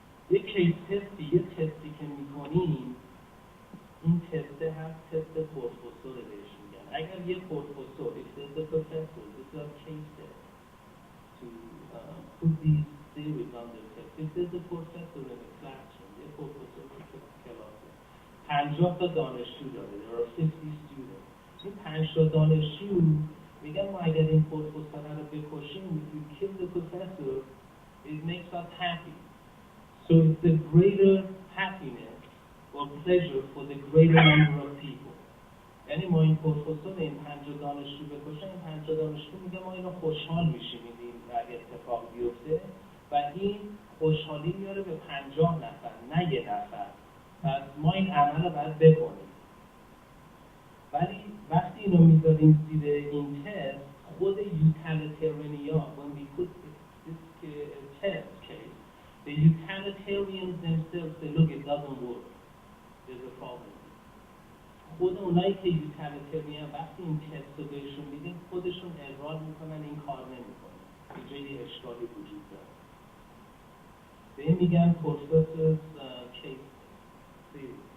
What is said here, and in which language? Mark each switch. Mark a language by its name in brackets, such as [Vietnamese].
[Persian] یک کیس تستی، یک تستی که میکنیم، این تسته هست تست پروفسور بهش میگن. اگر یک پروفسور، [English] if there's a professor, this is a case test to put these theories on the test. If there's a professor in a classroom, [Persian] یک پروفسور که کلاسه 50 تا دانشجو داره، [English] there are 50 students. [Persian] این 5 تا دانشجو میگن ما اگر این پروفسور رو بکشیم، [English] if we kill the professor, it makes us happy. So it's the greater happiness or pleasure for the greater number of people. [Persian] یعنی ما این پروفسور این 50 دانشجو بکشیم، این 50 دانشجو میگه ما اینو خوشحال میشیم این اگه اتفاق بیفته و این خوشحالی میاره به 50 نفر، نه یه نفر. پس ما این عمل رو باید بکنیم. ولی وقتی اینو میذاریم زیر این تست، خود [English] utilitarian when we put this test case, the utilitarians themselves say, look, it doesn't work. There's a problem. [Persian] خود اونایی که utilitarian وقتی این تست رو بهشون میدیم، خودشون اقرار میکنن این کار نمیکنه. اینجا یه اشکالی وجود داره. به این میگن پروفسورز کیس تیوری.